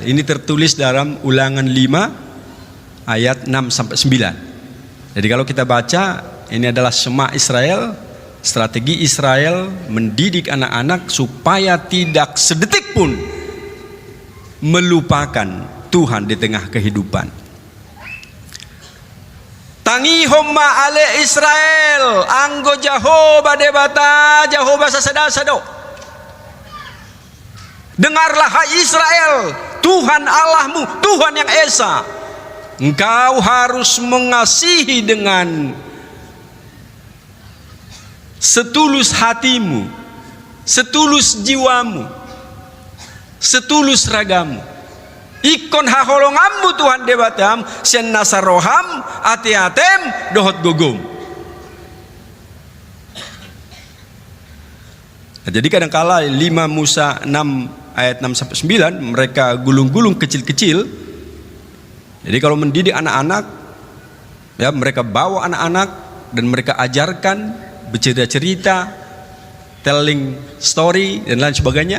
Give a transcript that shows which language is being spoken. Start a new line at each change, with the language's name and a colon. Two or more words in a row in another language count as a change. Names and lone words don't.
Indonesian: Ini tertulis dalam Ulangan 5 ayat 6 sampai 9. Jadi kalau kita baca, ini adalah Shema Israel, strategi Israel mendidik anak-anak supaya tidak sedetik pun melupakan Tuhan di tengah kehidupan.
Batak Toba: Tangihom ale Israel, anggo Jehovah debata, Jehovah sasada-sado.
Indonesian: Dengarlah hai Israel, Tuhan Allahmu, Tuhan yang esa. Engkau harus mengasihi dengan setulus hatimu, setulus jiwamu, setulus ragamu.
Batak Toba: Ikon haholongammu Tuhan debatam, sen nasaroham, ati-atem, dohot gogom.
Indonesian: Nah, jadi kadangkala 5 Musa 6 ayat 6 sampai 9 mereka gulung-gulung kecil-kecil. Jadi kalau mendidik anak-anak, ya mereka bawa anak-anak dan mereka ajarkan bercerita-cerita,
English: telling story
Indonesian: dan lain sebagainya.